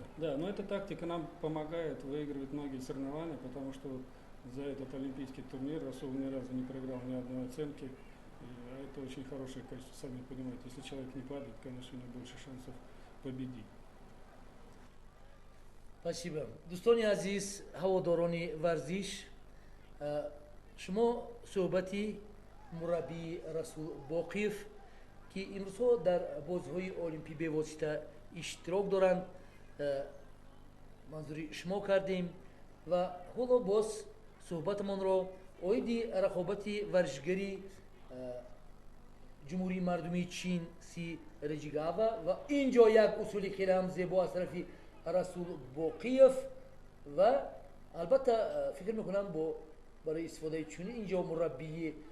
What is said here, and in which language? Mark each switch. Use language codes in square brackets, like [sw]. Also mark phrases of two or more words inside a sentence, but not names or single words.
[ru] Да, но эта тактика нам помогает выигрывать многие соревнования, потому что за этот олимпийский турнир Расул ни разу не проиграл ни одной оценки. А это очень хорошее качество, сами понимаете. Если человек не падает, конечно, у него больше шансов победить. Спасибо. [tg] Дӯстони азиз, ҳаводорони варзиш, шумо суҳбати мураббии Расул Боқиев ки имрӯзҳо дар бозиҳои олимпӣ бевосита иштирок доранд, манзури шумо кардем ва ҳоло боз суҳбатамонро оиди рақобати варзишгари ҷумҳурии мардумии чин Си Реҷигава ва ин ҷо як усули хеле ҳам зебо аз тарафи Расул Боқиев ва албатта фикр мекунам барои истифодаи чунин ин ҷо мураббии